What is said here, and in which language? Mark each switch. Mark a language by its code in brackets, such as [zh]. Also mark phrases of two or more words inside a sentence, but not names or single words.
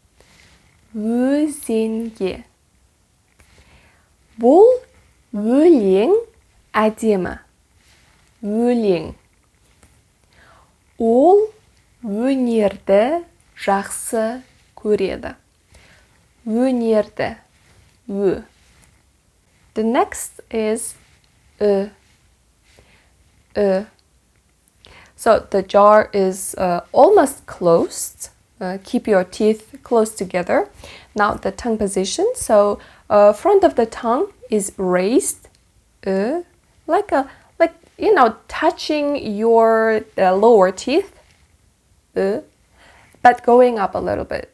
[kk] Өзенге. Бұл өлең әдемі. Өлең. Ол өнерді жақсы көреді. Өнерді. Ö. [en] The next is ö. Ö. So the jar is almost closed. Keep your teeth close together. Now the tongue position. So front of the tongue is raised, like touching your lower teeth, but going up a little bit.